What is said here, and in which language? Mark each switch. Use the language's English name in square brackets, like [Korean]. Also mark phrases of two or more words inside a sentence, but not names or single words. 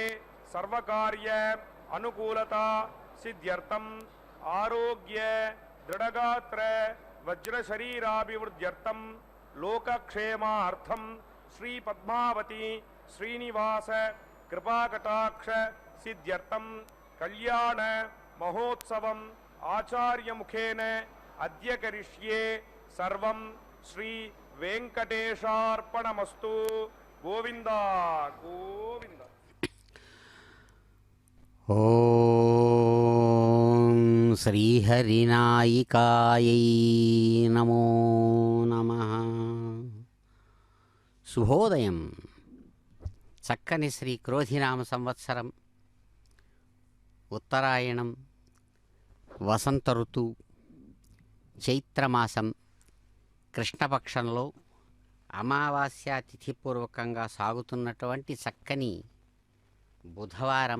[Sanskrit] सर्वकार्य अनुकूलता सिद्ध्यर्थं आरोग्य दृढ़गात्र वज्रशरीराभिवृद्ध्यर्थं लोकक्षेमार्थं श्री पद्मावती श्रीनिवास कृपाकटाक्ष सिद्ध्यर्थं कल्याण महोत्सवम् आचार्य मुखेन अद्य करिष्ये सर्वं श्री वेंकटेशार्पणमस्तु। गोविंद गोविंद। ओम श्रीहरिनायिकायै नमो नमः। [Telugu] శుభోదయం. చక్కని శ్రీ క్రోధినామ సంవత్సరం, ఉత్తరాయణం, వసంత ఋతువు, చైత్రమాసం, కృష్ణపక్షంలో అమావాస్య తిథిపూర్వకంగా సాగుతున్నటువంటి చక్కని బుధవారం.